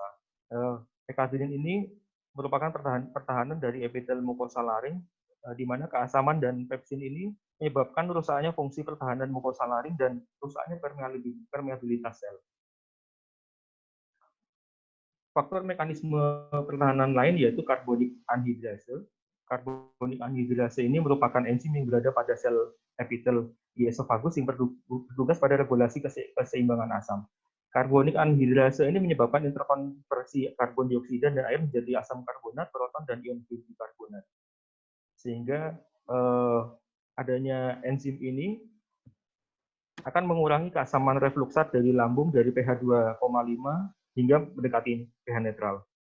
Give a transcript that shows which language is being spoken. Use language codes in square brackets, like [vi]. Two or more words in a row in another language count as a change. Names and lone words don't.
[id] Ekadrin ini merupakan pertahanan dari epitel mukosa laring, di mana keasaman dan pepsin ini menyebabkan rusaknya fungsi pertahanan mukosa laring dan rusaknya permeabilitas sel. Faktor mekanisme pertahanan lain yaitu karbonik anhidrase. Karbonik anhidrase ini merupakan enzim yang berada pada sel epitel di esofagus yang bertugas pada regulasi keseimbangan asam. Karbonik anhidrase ini menyebabkan interkonversi karbon dioksida dan air menjadi asam karbonat, proton, dan ion bikarbonat. Sehingga adanya enzim ini akan mengurangi keasaman refluksat dari lambung dari pH 2,5 hingga mendekati pH netral.